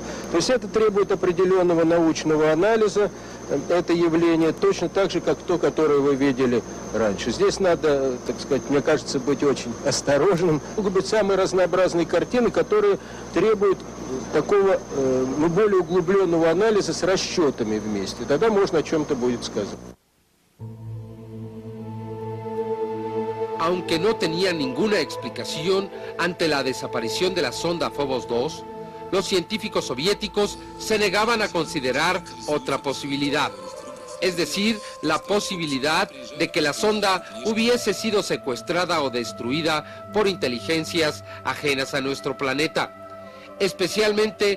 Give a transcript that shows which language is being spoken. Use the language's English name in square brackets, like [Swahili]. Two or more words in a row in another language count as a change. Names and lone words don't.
[Russian] То есть это требует определенного научного анализа, это явление, точно так же, как то, которое вы видели раньше. Здесь надо, так сказать, мне кажется, быть очень осторожным. Могут быть самые разнообразные картины, которые требуют такого, более углубленного анализа с расчетами вместе. Тогда можно о чем-то будет сказано. [Spanish] Aunque no tenían ninguna explicación ante la desaparición de la sonda Phobos 2, los científicos soviéticos se negaban a considerar otra posibilidad, es decir, la posibilidad de que la sonda hubiese sido secuestrada o destruida por inteligencias ajenas a nuestro planeta, especialmente